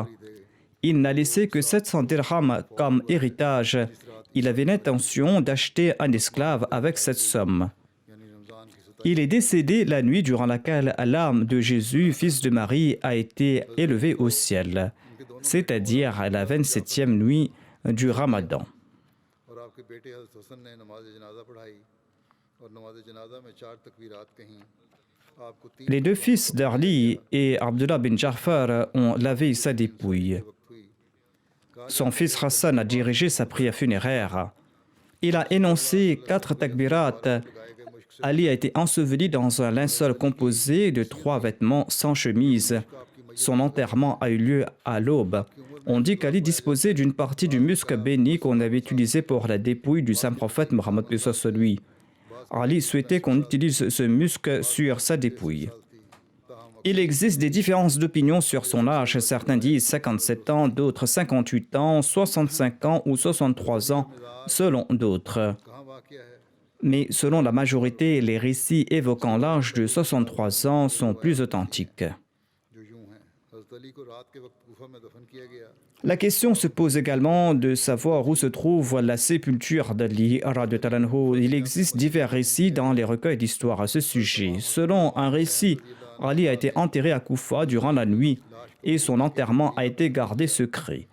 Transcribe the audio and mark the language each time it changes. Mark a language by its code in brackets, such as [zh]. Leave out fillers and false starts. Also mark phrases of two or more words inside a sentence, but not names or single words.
[fr] Il n'a laissé que 700 dirhams comme héritage. Il avait l'intention d'acheter un esclave avec cette somme. Il est décédé la nuit durant laquelle l'âme de Jésus, fils de Marie, a été élevée au ciel, c'est-à-dire à la 27e nuit du Ramadan. [ur] اور آپ کے بیٹے حضرت حسن نے نماز جنازہ پڑھائی اور نماز جنازہ میں 4 تکبیرات کہیں آپ کو 3 [fr] Les deux fils d'Ali et Abdullah bin Ja'far ont lavé sa dépouille. [ur] وقت ہوئی [fr] Son fils Hassan a dirigé sa prière funéraire. Il a énoncé 4 takbirat. Ali a été enseveli dans un linceul composé de 3 vêtements sans chemise. Son enterrement a eu lieu à l'aube. On dit qu'Ali disposait d'une partie du musc béni qu'on avait utilisé pour la dépouille du saint prophète Mohammed sur lui. Ali souhaitait qu'on utilise ce musc sur sa dépouille. Il existe des différences d'opinion sur son âge. Certains disent 57 ans, d'autres 58 ans, 65 ans ou 63 ans, selon d'autres. [ur] کہاں واقعہ ہے [fr] Mais selon la majorité, les récits évoquant l'âge de 63 ans sont plus authentiques. [ur] جو یوں ہیں حضرت علی کو رات کے وقت کوفہ میں دفن کیا گیا [fr] La question se pose également de savoir où se trouve la sépulture d'Ali. Il existe divers récits dans les recueils d'histoire à ce sujet. Selon un récit, Ali a été enterré à Koufa durant la nuit et son enterrement a été gardé secret.